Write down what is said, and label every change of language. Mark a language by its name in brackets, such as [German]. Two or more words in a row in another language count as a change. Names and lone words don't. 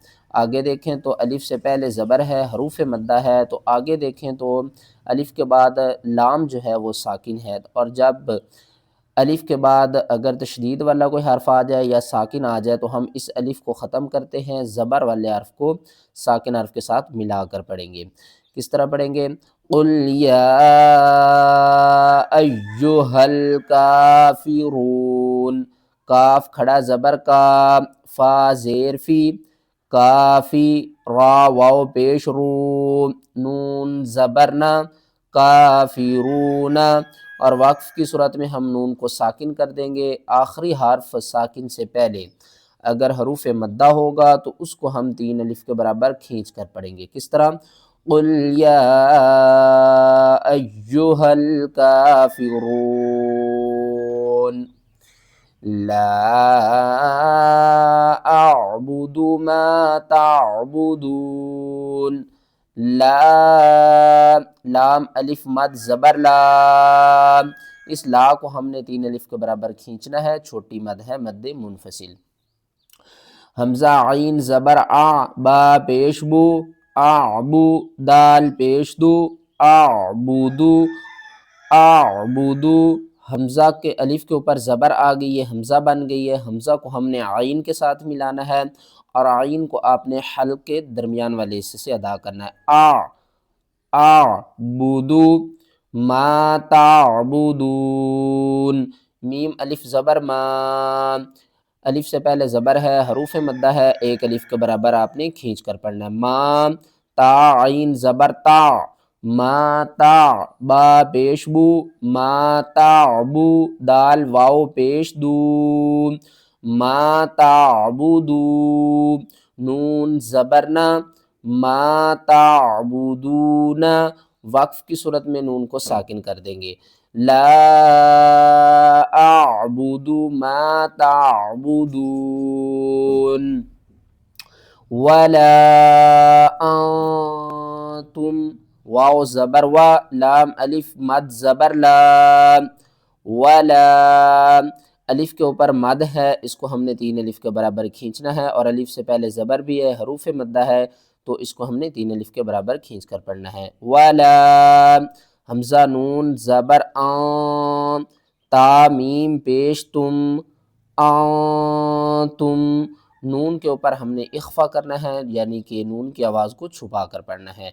[Urdu] آگے دیکھیں تو الف سے پہلے زبر ہے، حروف مدہ ہے، تو آگے دیکھیں تو الف کے بعد لام جو ہے وہ ساکن ہے، اور جب الف کے بعد اگر تشدید والا کوئی حرف آ جائے یا ساکن آ جائے تو ہم اس الف کو ختم کرتے ہیں، زبر والے حرف کو ساکن حرف کے ساتھ ملا کر پڑھیں گے۔ کس طرح پڑھیں گے؟ [Arabic] قل یا ایہا الکافرون، [Urdu] کاف کھڑا زبر کا، فا زیر فی، کافی، را واو پیش رو، نون زبرنا، کافرون۔ اور وقف کی صورت میں ہم نون کو ساکن کر دیں گے، آخری حرف ساکن سے پہلے اگر حروف مدہ ہوگا تو اس کو ہم 3 الف کے برابر کھینچ کر پڑھیں گے۔ کس طرح؟ [Arabic] قل یا ایہا الکافرون لا اعبد ما تعبدون، [Urdu] لا لام الف مد زبر لام، اس لا کو ہم نے 3 الف کے برابر کھینچنا ہے، چھوٹی مد ہے، مد منفصل۔ حمزہ عین زبر آ، با پیش بو، اعبو، دال پیش دو، اعبدو، اعبدو۔ حمزہ کے الف کے اوپر زبر آ گئی ہے، حمزہ بن گئی ہے، حمزہ کو ہم نے عین کے ساتھ ملانا ہے اور عین کو آپ نے حلق کے درمیان والے حصے سے ادا کرنا ہے۔ [Arabic] اعبدو ما تعبدون، [Urdu] میم الف زبر ما، الف سے پہلے زبر ہے، حروف مدہ ہے، 1 الف کے برابر آپ نے کھینچ کر پڑھنا ہے۔ ما، تا عین زبر تا، ما تا، با پیش بو، ما تعبو، دال واو پیش دو، [Arabic] ما تعبدو، [Urdu] نون زبرنا، [Arabic] ما تعبدون، [Urdu] وقف کی صورت میں نون کو ساکن کر دیں گے۔ [Arabic] لا اعبد ما تعبدون ولا انتم، [Urdu] واو زبر و، لام الف مد زبر لام، ولا الف کے اوپر مد ہے، اس کو ہم نے 3 الف کے برابر کھینچنا ہے اور الف سے پہلے زبر بھی ہے، حروف مدہ ہے، تو اس کو ہم نے 3 الف کے برابر کھینچ کر پڑھنا ہے۔ ولا حمزہ نون زبر آن، تا میم پیش تم، تم، نون کے اوپر ہم نے اخفا کرنا ہے، یعنی کہ نون کی آواز کو چھپا کر پڑھنا ہے۔